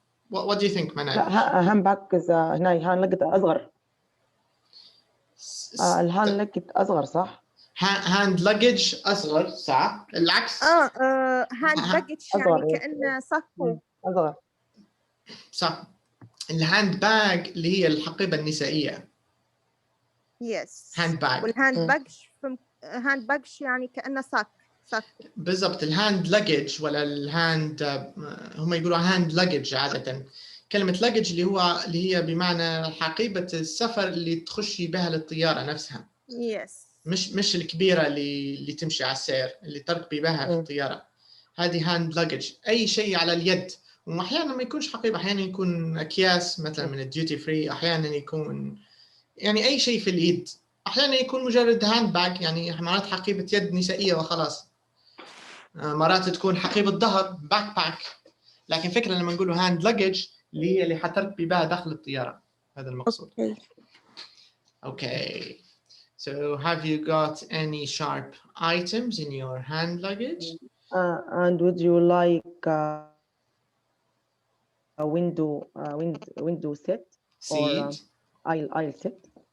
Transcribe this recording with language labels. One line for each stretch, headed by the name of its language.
English: What do you think منال؟
Arabic: لا hand bag هنا hand luggage أصغر. الهاند luggage أصغر صح؟ hand luggage أصغر صح؟ العكس. hand luggage يعني كأنه صكو. أصغر. صح. الهاند باج اللي هي الحقيبة النسائية.
English: Yes. hand bag.
Arabic: والهاند باج يعني كأنه صك. بالضبط. الهاند luggage ولا الهاند هم يقولوا hand luggage عادة. كلمة luggage اللي هي بمعنى حقيبة السفر اللي تخشي بها للطيارة نفسها.
English: Yes.
Arabic: مش الكبيرة اللي تمشي على السير اللي تركبي بها في الطيارة.
English: هذه hand luggage.
Arabic: أي شيء على اليد. وأحيانا ما يكونش حقيبة، أحيانا يكون أكياس مثلا من الديوتي فري، أحيانا يكون يعني أي شيء في اليد، أحيانا يكون مجرد هاند باج يعني مرات حقيبة يد نسائية وخلاص، مرات تكون حقيبة ظهر باك باك، لكن فكرة لما نقوله هاند لاجج اللي هي اللي حتركبي بها داخل الطيارة، هذا المقصود.
English: Okay. So have you got any sharp items in your hand luggage? And would you like a window seat or aisle seat?